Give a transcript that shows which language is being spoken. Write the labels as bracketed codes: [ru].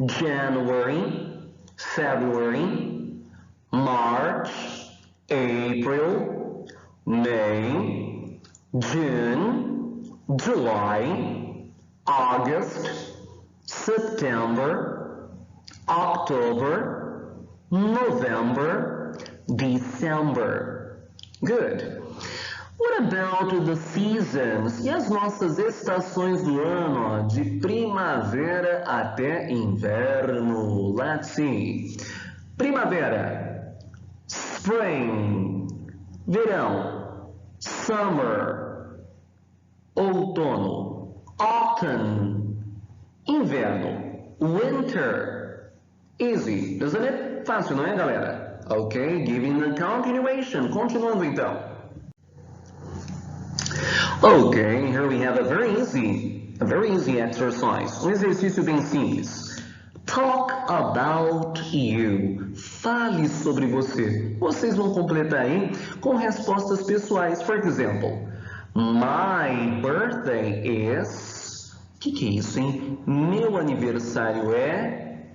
[en] January, February, March, April, May, June, July, August, September, October, November, December. Good. What about the seasons? [pt] E as nossas estações do ano, ó, de primavera até inverno? [en] Let's see. Primavera, spring, verão, summer, outono, autumn, inverno, winter. Easy, isn't it? [pt] Fácil, não é, galera? [en] Ok, giving the continuation. [pt] Continuando então. [en] Okay, here we have a very easy exercise. [pt] Um exercício bem simples. [en] Talk about you. [pt] Fale sobre você. Vocês vão completar aí com respostas pessoais. [en] For example, my birthday is... [pt] O que é isso, hein? Meu aniversário é...